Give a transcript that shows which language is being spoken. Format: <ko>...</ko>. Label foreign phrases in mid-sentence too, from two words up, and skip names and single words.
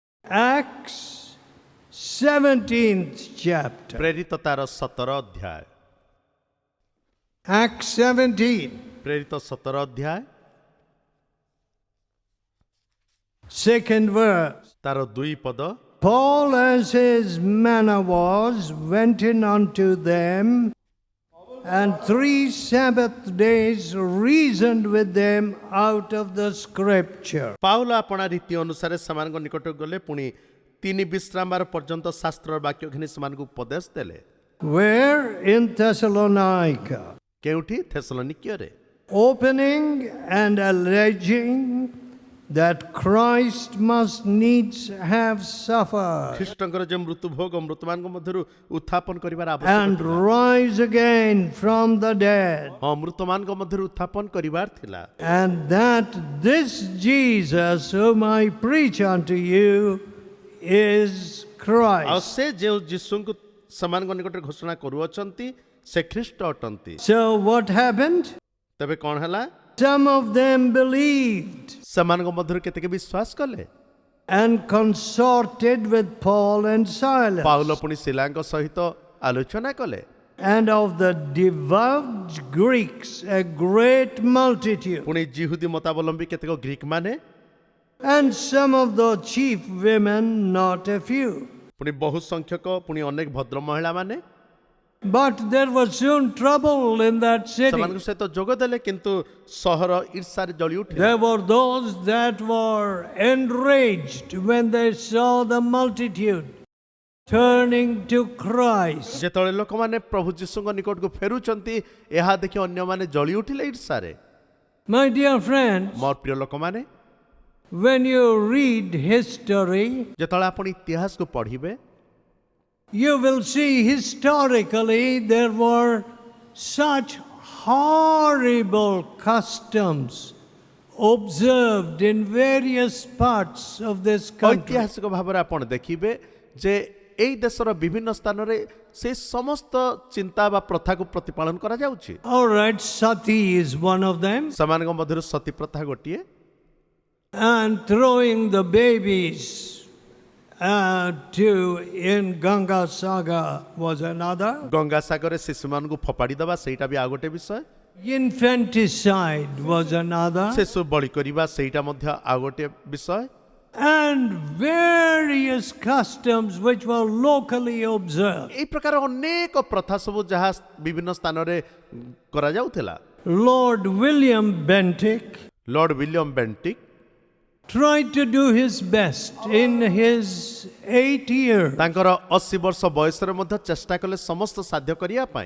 <en>Acts 17th chapter.</en> <or>ପ୍ରେରିତ ତାର 17 ଅଧ୍ୟାୟ।</or> <en>Acts 17,</en> <or>ପ୍ରେରିତ 17 ଅଧ୍ୟାୟ</or> <en>2nd verse.</en> <or>ତାର 2 ପଦ।</or> <en>Paul, as his manner was, went in unto them, and 3 Sabbath days reasoned with them out of the scripture.</en> <or>ପାଉଲ ଆପଣା ରୀତି ଅନୁସାରେ ସେମାନଙ୍କ ନିକଟକୁ ଗଲେ, ପୁଣି 3 ବିଶ୍ରାମବାର ପର୍ଯ୍ୟନ୍ତ ଶାସ୍ତ୍ରର ବାକ୍ୟ ଘିନି ସେମାନଙ୍କୁ ଉପଦେଶ ଦେଲେ।</or> <en>Where? In Thessalonica.</en> <or>କେଉଁଠି? ଥେସଲୋନିକ୍ୟରେ।</or> <en>Opening and alleging that Christ must needs have suffered</en> <or>ଖ୍ରୀଷ୍ଟଙ୍କର ଯେ ମୃତ୍ୟୁ ଭୋଗ ମୃତମାନଙ୍କ ମଧ୍ୟରୁ ଉତ୍ଥାପନ କରିବାର</or> <en>and</en> <or>ଆବଶ୍ୟକ ଥିଲା।</or> <en>rise again from the dead,</en> <or>ହଁ, ମୃତମାନଙ୍କ ମଧ୍ୟରୁ ଉତ୍ଥାପନ କରିବାର ଥିଲା।</or> <en>and that this Jesus whom I preach unto you is</en> <or>ଆଉ</or> <en>Christ.</en> <or>ସେ ଯେଉଁ ଯୀଶୁଙ୍କୁ ସେମାନଙ୍କ ନିକଟରେ ଘୋଷଣା କରୁଅଛନ୍ତି ସେ ଖ୍ରୀଷ୍ଟ ଅଟନ୍ତି।</or> <en>So what happened?</en> <or>ତେବେ କ'ଣ ହେଲା?</or> <en>Some of them believed</en> <or>ସେମାନଙ୍କ ମଧ୍ୟରୁ କେତେକ ବିଶ୍ୱାସ କଲେ</or> <en>and consorted with Paul and Silas.</en> <or>ପାଉଲ ପୁଣି ଶିଲାଙ୍କ ସହିତ ଆଲୋଚନା କଲେ।</or> <en>And of the devout Greeks a great multitude,</en> <or>ପୁଣି ଜିହୁଦୀ ମତାବଲମ୍ବୀ କେତେକ ଗ୍ରୀକ ମାନେ,</or> <en>and some of the chief women, not a few.</en> <or>ପୁଣି ବହୁ ସଂଖ୍ୟକ, ପୁଣି ଅନେକ ଭଦ୍ର ମହିଳା ମାନେ</or> <en>But there was soon trouble in that city.</en> <or>ସେମାନଙ୍କ ସହିତ ଯୋଗ ଦେଲେ, କିନ୍ତୁ ସହର ଈର୍ଷାରେ ଜଳି ଉଠିଲା।</or> <en>There were those that were enraged when they saw the multitude turning to Christ.</en> <or>ଯେତେବେଳେ ଲୋକମାନେ ପ୍ରଭୁ ଯୀଶୁଙ୍କ ନିକଟକୁ ଫେରୁଛନ୍ତି, ଏହା ଦେଖି ଅନ୍ୟମାନେ ଜଳି ଉଠିଲେ ଈର୍ଷାରେ।</or> <en>My dear friends,</en> <or>ମୋର ପ୍ରିୟ ଲୋକମାନେ,</or> <en>when you read history,</en> <or>ଯେତେବେଳେ ଆପଣ ଇତିହାସକୁ ପଢ଼ିବେ,</or> <en>you will see historically there were such horrible customs observed in various parts of this country.</en> <or>ଐତିହାସିକ ଭାବରେ ଆପଣ ଦେଖିବେ ଯେ ଏହି ଦେଶର ବିଭିନ୍ନ ସ୍ଥାନରେ ସେ ସମସ୍ତ ଚିନ୍ତା ବା ପ୍ରଥାକୁ ପ୍ରତିପାଳନ କରାଯାଉଛି।</or> <en>All right, sati is one of them,</en> <or>ସେମାନଙ୍କ ମଧ୍ୟରୁ ସତୀ ପ୍ରଥା ଗୋଟିଏ,</or> <en>and throwing the babies in Ganga Saga was another.</en> <or>ଗଙ୍ଗା ସାଗରରେ ଶିଶୁମାନଙ୍କୁ ଫୋପାଡ଼ି ଦେବା ସେଇଟା ବି ଆଉ ଗୋଟେ ବିଷୟ।</or> <en>Infanticide was another.</en> <or>ଶିଶୁ ବଳି କରିବା ସେଇଟା ମଧ୍ୟ ଆଉ ଗୋଟେ ବିଷୟ।</or> <en>And various customs which were locally observed.</en> <or>ଏହି ପ୍ରକାର ଅନେକ ପ୍ରଥା ସବୁ ଯାହା ବିଭିନ୍ନ ସ୍ଥାନରେ କରାଯାଉଥିଲା।</or> <en>Lord William Bentinck ଲର୍ଡ ୱିଲିୟମ ବେଣ୍ଟିକ୍ tried to do his best in his 8 years.</en> <or>ତାଙ୍କର 80 ବର୍ଷ ବୟସରେ ମଧ୍ୟ ଚେଷ୍ଟା କଲେ ସମସ୍ତ ସାଧ୍ୟ କରିବା ପାଇଁ,</or>